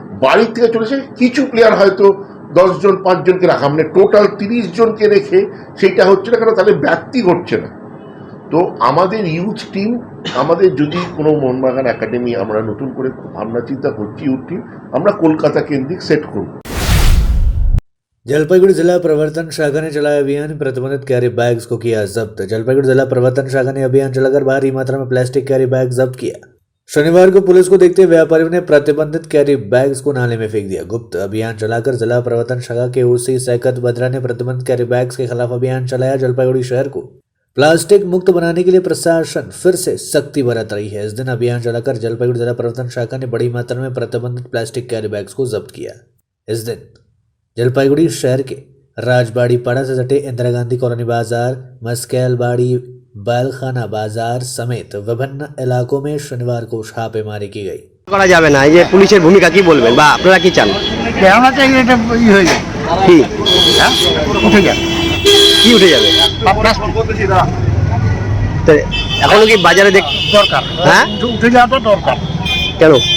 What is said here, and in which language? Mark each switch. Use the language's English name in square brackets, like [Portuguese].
[Bangla] বাড়ি থেকে চলেছে কিছু প্লেয়ার হয়তো 10 জন 5 জনকে রাখা, মানে টোটাল 30 জনকে রেখে সেইটা হচ্ছে না, কারণ তাহলে ব্যক্তি ঘটছে না। তো আমাদের ইউথ টিম, আমাদের যদি কোনো মোহনবাগান একাডেমি আমরা নতুন করে ভাবনা চিন্তা করছি, ইউথ টিম আমরা কলকাতা কেন্দ্রিক সেট করব। [Hindi] जलपाईगुड़ी जिला प्रवर्तन शाखा ने चलाया अभियान, प्रतिबंधित कैरी बैग्स को किया जब्त। जलपाईगुड़ी जिला प्रवर्तन शाखा ने अभियान चलाकर भारी मात्रा में प्लास्टिक कैरी बैग जब्त किया। शनिवार को पुलिस को देखते व्यापारियों ने प्रतिबंधित कैरी बैग्स को नाले में फेंक दिया। गुप्त अभियान चलाकर जिला प्रवर्तन शाखा के ओसी सैकत बद्रा ने प्रतिबंधित कैरी बैग्स के खिलाफ अभियान चलाया। जलपाईगुड़ी शहर को प्लास्टिक मुक्त बनाने के लिए प्रशासन फिर से सख्ती बरत रही है। इस दिन अभियान चलाकर जलपाईगुड़ी जिला प्रवर्तन शाखा ने बड़ी मात्रा में प्रतिबंधित प्लास्टिक कैरी बैग्स को जब्त किया। इस दिन जलपाईगुड़ी शहर के राजबाड़ी पाड़ा से सटे इंदिरा गांधी कॉलोनी बाजार, मस्कैल बाड़ी बालखाना बाजार समेत विभिन्न इलाकों में शनिवार को छापेमारी की गई। [Bangla] করা যাবে না, এই যে পুলিশের ভূমিকা কি বলবেন বা আপনারা কি চান? আমরা চাই এটা হয়ে যায়, কি উঠে যায়, কি উঠে যাবে? তো এখনো কি বাজারে দরকার, হ্যাঁ উঠে যাওয়া তো দরকার। কেন